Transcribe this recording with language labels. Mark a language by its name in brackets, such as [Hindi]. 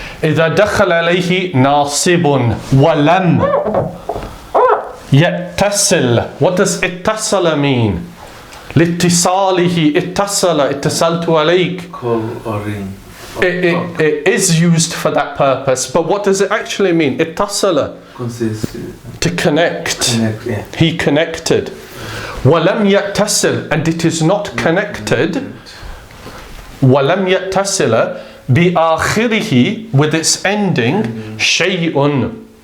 [Arabic] إذا دخل عليه ناصب ولم يتصل. [English] What does اتصل mean? [Arabic] لاتصاله اتصلت عليك. [English] Call or ring. It is used for that purpose, but what does it actually mean? اتصل. To connect. Yeah. He connected. [Arabic] وَلَمْ يَتَّصِلْ, [English] and it is not connected. [Arabic] وَلَمْ يَتَّصِلَ بِآخِرِهِ, [English] with its ending [Arabic] شَيْءٌ.